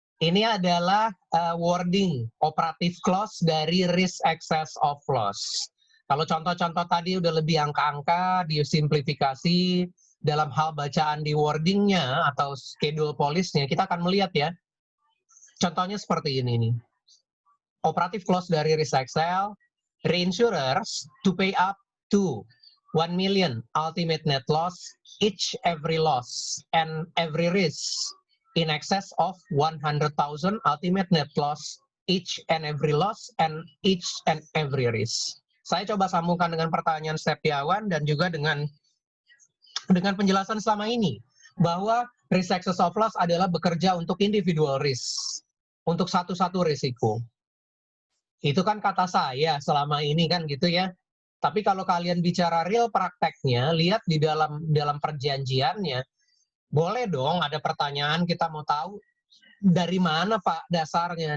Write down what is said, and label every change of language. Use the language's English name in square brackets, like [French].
[Indonesian] Ini adalah wording operative clause dari risk excess of loss. Kalau contoh-contoh tadi udah lebih angka-angka, disimplifikasi dalam hal bacaan di wordingnya atau schedule police-nya, kita akan melihat ya. Contohnya seperti ini nih. Operative clause dari risk Excel, [English] reinsurers to pay up to 1 million ultimate net loss, each every loss, and every risk in excess of 100,000 ultimate net loss, each and every loss, and each and every risk. [Indonesian] Saya coba sambungkan dengan pertanyaan Setiawan dan juga dengan penjelasan selama ini, bahwa risk excess of loss adalah bekerja untuk individual risk, untuk satu-satu risiko. Itu kan kata saya selama ini kan gitu ya. Tapi kalau kalian bicara real prakteknya, lihat di dalam perjanjiannya, boleh dong ada pertanyaan, kita mau tahu dari mana Pak dasarnya.